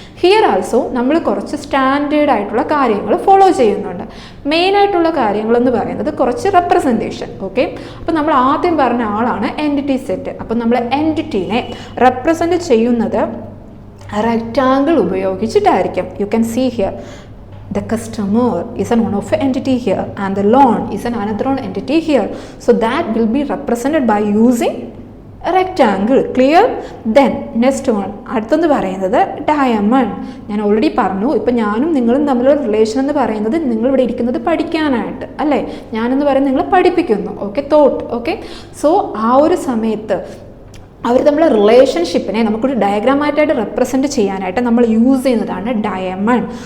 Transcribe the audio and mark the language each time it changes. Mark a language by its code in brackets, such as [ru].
[ml] Here also നമ്മൾ കുറച്ച് standard ആയിട്ടുള്ള കാര്യങ്ങൾ ഫോളോ ചെയ്യുന്നുണ്ട്. മെയിനായിട്ടുള്ള കാര്യങ്ങളെന്ന് പറയുന്നത് കുറച്ച് റെപ്രസെൻറ്റേഷൻ. ഓക്കെ, അപ്പോൾ നമ്മൾ ആദ്യം പറഞ്ഞ ആളാണ് എൻറ്റിറ്റി സെറ്റ്. അപ്പോൾ നമ്മൾ എൻറ്റിറ്റീനെ റെപ്രസെൻറ്റ് ചെയ്യുന്നത് rectangle ഉപയോഗിച്ചിട്ടായിരിക്കും. [en] You can see here the customer is one of an entity here and the loan is another entity here. So that will be represented by using [ml] rectangle. Clear? Then next one അടുത്തെന്ന് പറയുന്നത് diamond. ഞാൻ already പറഞ്ഞു, ഇപ്പം ഞാനും നിങ്ങളും തമ്മിലുള്ള relation എന്ന് പറയുന്നത് നിങ്ങളിവിടെ ഇരിക്കുന്നത് പഠിക്കാനായിട്ട് അല്ലേ, ഞാനെന്ന് പറയുന്നത് നിങ്ങളെ പഠിപ്പിക്കുന്നു. Okay, thought. ഓക്കെ, സോ ആ ഒരു സമയത്ത് അവർ നമ്മളെ റിലേഷൻഷിപ്പിനെ നമുക്കൊരു ഡയഗ്രാമായിട്ടായിട്ട് റെപ്രസെൻറ്റ് ചെയ്യാനായിട്ട് നമ്മൾ യൂസ് ചെയ്യുന്നതാണ് ഡയമണ്ട്.